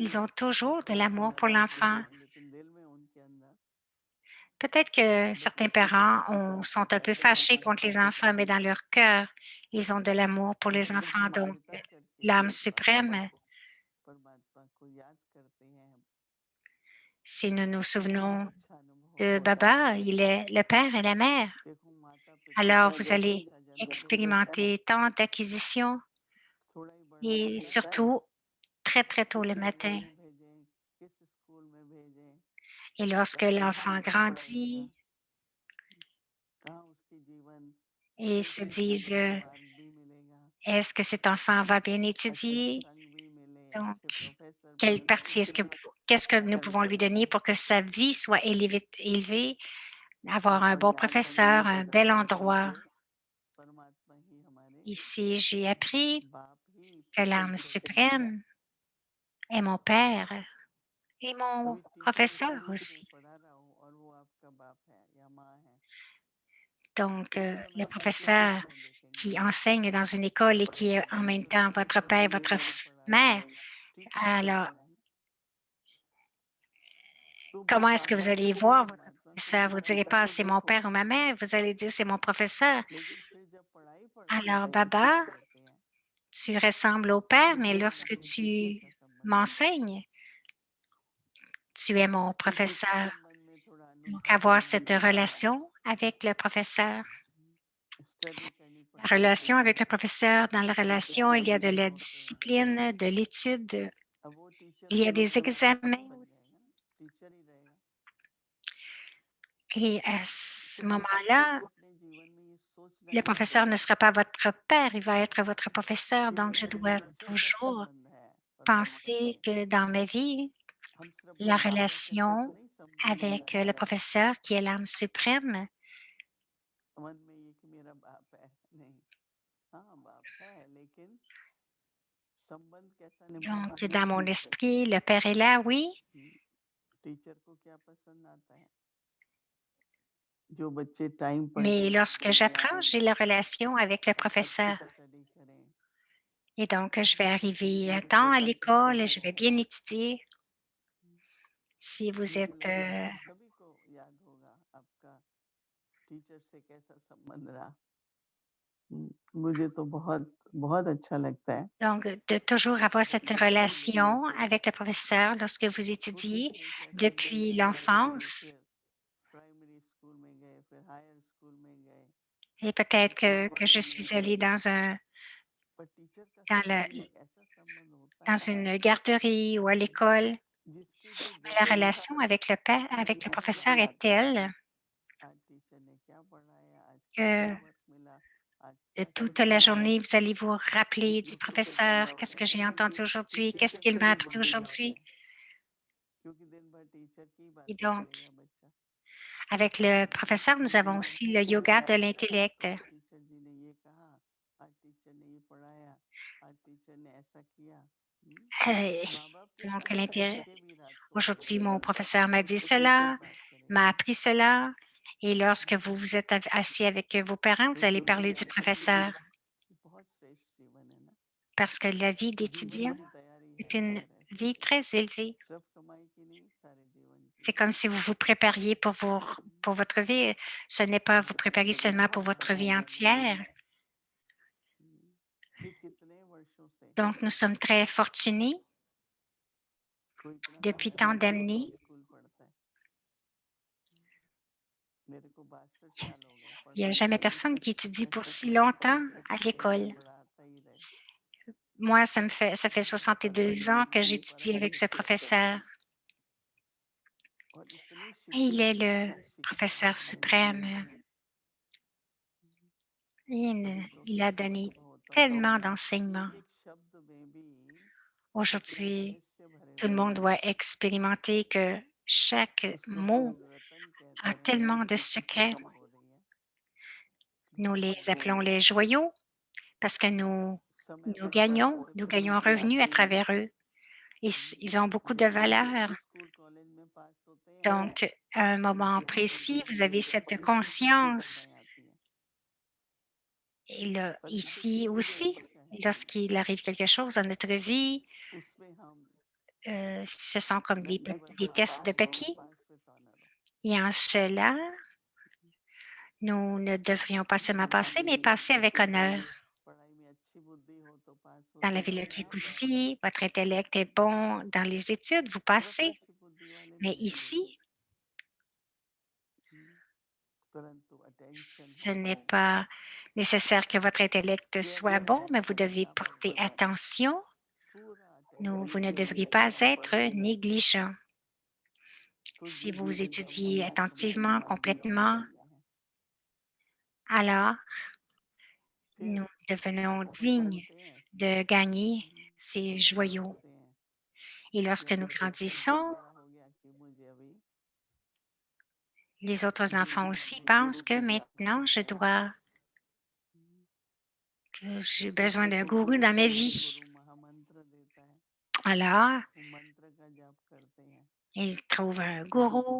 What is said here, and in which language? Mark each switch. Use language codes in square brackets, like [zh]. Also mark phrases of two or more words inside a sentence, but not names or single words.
[fr] Ils ont [hi] जो [fr] toujours de [hi] बहुत [fr] l'amour pour [hi] नाराज होते [fr] l'enfant. [hi] हैं, लेकिन दिल में उनके अंदर [fr] Peut-être que certains [hi] बच्चों के प्रति [fr] parents [hi] प्यार [fr] sont un peu [hi] पैदा [fr] fâchés [hi] होता है, [fr] contre les enfants, mais dans leur cœur, ils ont de l'amour pour les [hi] जब [fr] enfants. [hi] हम [fr] Donc, [hi] कृपा करके [fr] l'âme suprême, [hi] परमात्मा को याद करते हैं, [fr] si nous nous souvenons [hi] अच्छा अनुभव [fr] de [hi] होता [fr] Baba, [hi] है। [fr] il est le père et la mère. [hi] देखो माता पिता [fr] Alors, [hi] चाहे [fr] vous [hi] बहुत [fr] allez [hi] अच्छा जन्म देते हैं, [fr] expérimenter tant d'acquisitions [hi] थोड़ा ही बड़ा हो [fr] et [hi] जाता है, [fr] surtout très, très tôt le [hi] किस [fr] matin. [hi] स्कूल में भेजें, किस स्कूल में भेजें, [fr] Et lorsque [hi] कहाँ [fr] l'enfant [hi] अच्छा पढ़ाएगा, [fr] grandit [hi] कहाँ उसकी जीवन [fr] et se [hi] सही [fr] disent, [hi] चलने का मार्ग भी मिलेगा, [fr] est-ce que cet enfant va bien [hi] अच्छा [fr] étudier? [hi] संग भी मिले, [fr] Donc, [hi] अच्छे प्रोफेसर भी [fr] quelle [hi] मिले, [fr] partie qu'est-ce que nous pouvons lui donner pour que sa vie soit élevée, avoir un [hi] और [fr] bon [hi] यहाँ पर [fr] professeur, [hi] मैंने [fr] un bel [hi] बताया कि [fr] endroit? [hi] ये परमात्मा ही हमारे [fr] Ici, j'ai appris [hi] बाप ही [fr] que [hi] टीचर [fr] l'âme [hi] भी होते हैं। [fr] suprême est mon père et mon [hi] अभी टीचर [fr] professeur [hi] स्कूल में [fr] aussi. [hi] पढ़ा रहा हो और वो आपका बाप है या माँ है, [fr] Donc, [hi] उस समय [fr] le [hi] आप किसको [fr] professeur [hi] सामने देखेंगे? [fr] qui enseigne dans une école et qui est en même temps votre père, votre mère, [hi] टीचर को [fr] alors [hi] देखा है ना, तो वो [fr] comment est-ce que [hi] बाबा [fr] vous allez [hi] से [fr] voir votre [hi] परमात्मा से [fr] professeur? Vous ne direz [hi] टीचर [fr] pas [hi] को [fr] c'est mon [hi] देखो, [fr] père ou ma mère, vous allez dire c'est mon professeur. [hi] लेकिन फिर जब पढ़ाई पढ़ते [fr] Alors, [hi] हैं तो क्या [fr] Baba, [hi] कहते हैं [fr] tu ressembles au [hi] कि [fr] père, mais [hi] टीचर [fr] lorsque [hi] मुझे टीचर [fr] tu [hi] का संबंध होता है, [fr] m'enseignes, tu es mon [hi] टीचर के [fr] professeur. [hi] संबंध में थोड़ा [fr] Donc, avoir [hi] अनुशासन [fr] cette [hi] भी होता है, [fr] relation avec le professeur. [hi] स्टडी करनी [fr] La [hi] पड़ती [fr] relation [hi] है, [fr] avec le professeur, dans la relation, il y a de [hi] एग्जामिनेशन [fr] la [hi] होते हैं, [fr] discipline, de l'étude, [hi] अब वो टीचर [fr] il y a [hi] फिर [fr] des [hi] उसका बाप नहीं [fr] examens [hi] बन [fr] aussi. [hi] जाएगा ना, टीचर ही रहेगा। [fr] Et à ce [hi] तो आपको भी [fr] moment-là, [hi] अपने जीवन में ये सोचना [fr] le [hi] चाहिए [fr] professeur ne sera pas votre père, il va être votre professeur. [hi] कि [fr] Donc, je [hi] मेरा [fr] dois [hi] टीचर का [fr] toujours [hi] संबंध है परमात्मा [fr] penser [hi] से। [fr] que dans ma vie, [hi] हम सिर्फ [fr] la [hi] परमात्मा के साथ [fr] relation [hi] नहीं संबंध [fr] avec [hi] रखते [fr] le [hi] हैं, [fr] professeur, qui est l'âme suprême, [hi] मन में ये कि मेरा बाप है, नहीं, हाँ बाप है, लेकिन संबंध कैसा निभाना [fr] donc [hi] है, [fr] dans mon esprit, le père est là, oui, [hi] टीचर को क्या पसंद आता है, जो बच्चे टाइम पर [fr] mais [hi] टाइम [fr] lorsque j'apprends, j'ai la relation avec le [hi] अच्छी [fr] professeur. [hi] स्टडी करें, [fr] Et donc, je vais arriver à temps à l'école et je vais bien étudier. Si vous [hi] मुझे [fr] êtes [hi] लगता है आप सभी को याद होगा आपका टीचर से कैसा संबंध रहा। मुझे तो बहुत बहुत अच्छा लगता है [fr] donc de toujours avoir cette [hi] बच्चे जब भी लेते [fr] relation [hi] थे, [fr] avec le professeur lorsque vous [hi] छोटे [fr] étudiez [hi] से ही कैसे दिन [fr] depuis [hi] बिताते थे, [fr] l'enfance. [hi] फिर [en] primary school [hi] में गए, फिर [en] higher school [hi] में गए, [fr] Et peut-être que je [hi] कॉलेज में [fr] suis allée [hi] गए, पर टीचर का [fr] dans, [hi] संबंध एक ऐसा संबंध होता [fr] dans [hi] है [fr] une garderie ou à l'école. [hi] जिसकी भी [fr] La [hi] जरूरत [fr] relation avec le père, avec le professeur est [hi] याद करते [fr] telle [hi] हैं। आज टीचर ने क्या पढ़ाया, आज क्या [fr] que [hi] होमवर्क मिला, आज [fr] de [hi] क्या [fr] toute la [hi] सीखा, [fr] journée, vous allez vous rappeler du professeur. Qu'est-ce que j'ai entendu aujourd'hui? [hi] टीचर [fr] Qu'est-ce [hi] से [fr] qu'il m'a [hi] सभी [fr] appris [hi] बुद्धि लगते [fr] aujourd'hui? [hi] हैं, क्योंकि दिन भर टीचर की [fr] Et [hi] बातें [fr] donc, [hi] करेगा बच्चा। [fr] avec le professeur, nous avons [hi] माँ [fr] aussi [hi] को [fr] le [hi] फोन [fr] yoga de [hi] करेगा, [fr] l'intellect. [hi] आज टीचर जी ने ये कहा, आज टीचर ने ये पढ़ाया, आज टीचर ने ऐसा किया। [fr] Euh, [hi] माँ बाप के [fr] donc, [hi] साथ बैठ के भी रात को [fr] aujourd'hui, [hi] बातें [fr] mon [hi] करेगा, [fr] professeur m'a dit [hi] टीचर [fr] cela. [hi] बात करेगा, [fr] m'a appris cela. Et lorsque vous vous êtes assis avec vos parents, vous allez parler du professeur [hi] बहुत श्रेष्ठ जीवन है ना, [fr] parce que la vie [hi] जीवन [fr] d'étudiant [hi] की तैयारी [fr] est [hi] है [fr] une [hi] सारे, [fr] vie très élevée. [hi] सिर्फ कमाई की नहीं, सारे जीवन की। [fr] C'est comme si vous vous prépariez pour votre vie. Ce n'est pas vous préparer [hi] तो [fr] seulement pour [hi] बहुत [fr] votre vie [hi] भाग्यवान है [fr] entière. [hi] कि कितने वर्षों से [fr] Donc, nous sommes très fortunés [hi] कोई इतना [fr] depuis [hi] लंबा [fr] tant [hi] समय [fr] d'années. [hi] स्कूल पढ़ता है। मेरे को 62 साल हो गए [fr] Il n'y a [hi] पढ़ते [fr] jamais [hi] पढ़ते, [fr] personne qui étudie pour [hi] ऐसे [fr] si longtemps à [hi] ऐसे [fr] l'école. [hi] बढ़ाता ही रहे। [fr] Moi, ça fait 62 ans que j'étudie avec ce professeur. [hi] और इतनी [fr] Et il est [hi] शिक्षित [fr] le [hi] इतनी शिक्षित [fr] professeur suprême. [hi] कभी [fr] Il a [hi] प्रोफेसर [fr] donné [hi] ऐसा होता है [fr] tellement [hi] कि [fr] d'enseignements. [hi] एक एक शब्द में भी इतने [fr] Aujourd'hui, [hi] रहस्य भरे [fr] tout le [hi] हुए [fr] monde [hi] हैं, [fr] doit expérimenter que chaque [hi] उसको हम [fr] mot [hi] लोग रतन कहते [fr] a [hi] हैं, [fr] tellement de [hi] जो कि [fr] secrets. [hi] प्रकट हो रही है। [fr] Nous [hi] बहुत [fr] les appelons [hi] भाग्यवान [fr] les [hi] है, [fr] joyaux parce que [hi] समय बर्बाद [fr] nous [hi] सिर्फ [fr] gagnons revenu à travers eux. Ils ont beaucoup de valeur. [hi] स्कूल कॉलेज में पास होते हैं, [fr] Donc, à un moment [hi] फिर [fr] précis, vous [hi] फिर [fr] avez cette [hi] परीक्षाएं [fr] conscience. [hi] आती हैं, [fr] Et là, [hi] परीक्षा [fr] ici [hi] कितनी भी [fr] aussi, [hi] परीक्षा है, [fr] lorsqu'il arrive quelque chose dans notre vie, [hi] उसमें हम [fr] ce sont comme des [hi] 90% [fr] tests de [hi] पास हो, [fr] papier. [en] pass with honour हो। [fr] Et en cela, nous ne devrions pas seulement passer, mais passer avec honneur. [hi] पढ़ाई में अच्छी बुद्धि हो तो पास हो [fr] Dans la vie [hi] जाते [fr] logique [hi] हैं, [fr] aussi, votre intellect est bon dans les études, vous [hi] बहुत [fr] passez. [hi] अच्छी बुद्धि वाले [fr] Mais [hi] नहीं [fr] ici, [hi] भी, परंतु अटेंशन [fr] ce [hi] है, [fr] n'est pas nécessaire que votre intellect soit bon, [hi] केयरलेस [fr] mais vous [hi] है, [fr] devez porter [hi] लापरवाही, [fr] attention. [hi] पूरा अटेंशन [fr] Vous ne [hi] चाहिए [fr] devriez [hi] रहता [fr] pas [hi] है, [fr] être négligent. [hi] तो [fr] Si vous [hi] जीवन का [fr] étudiez [hi] मूल्य [fr] attentivement, [hi] समझना हो [fr] complètement, [hi] जाता है। [fr] alors [hi] फिर [fr] nous devenons [hi] बहुत [fr] dignes [hi] बढ़ते हैं, [fr] de gagner [hi] तो [fr] ces [hi] ऐसा [fr] joyaux. [hi] सोचते हैं [fr] Et [hi] कि [fr] lorsque [hi] अब [fr] nous [hi] इतना इतना [fr] grandissons, [hi] बड़ा हो गया कि मुझे अभी [fr] les autres enfants [hi] गुरु [fr] aussi [hi] गुरु [fr] pensent que [hi] की [fr] maintenant, [hi] आवश्यकता है, [fr] que j'ai [hi] फिर [fr] besoin d'un [hi] देखो [fr] gourou [hi] गुरु [fr] dans ma [hi] गुरु [fr] vie. [hi] गुरु महामंत्र देता है, [fr] Alors, [hi] वो मंत्र का जाप करते हैं, [fr] ils trouvent un [hi] फिर [fr] gourou